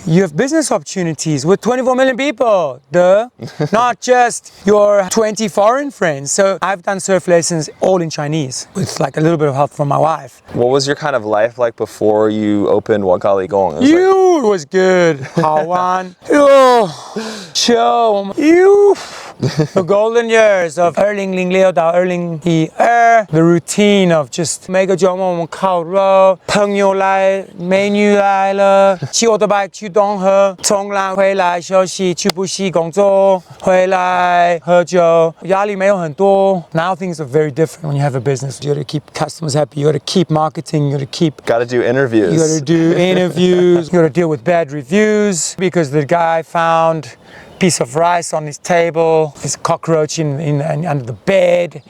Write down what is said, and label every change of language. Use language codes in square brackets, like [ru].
[en] You have business opportunities with 24 million people, duh. Not just your 20 foreign friends. So I've done surf lessons all in Chinese with like a little bit of help from my wife. What was your kind of life like before you opened Wakali Gong? It was good. [zh] 好玩. [en] Chill. The golden years of [zh] 2006到2012, the routine of just 每个周末我们烤肉，朋友来，美女来了，骑我的 bike 去东河，冲浪回来休息，去补习工作，回来喝酒，压力没有很多。 [en] Now things are very different when you have a business. You got to keep customers happy. You got to keep marketing. You got to keep. Got to do interviews. You got to do interviews. You got to deal with bad reviews because the guy found piece of rice on his table. There's a cockroach under the bed.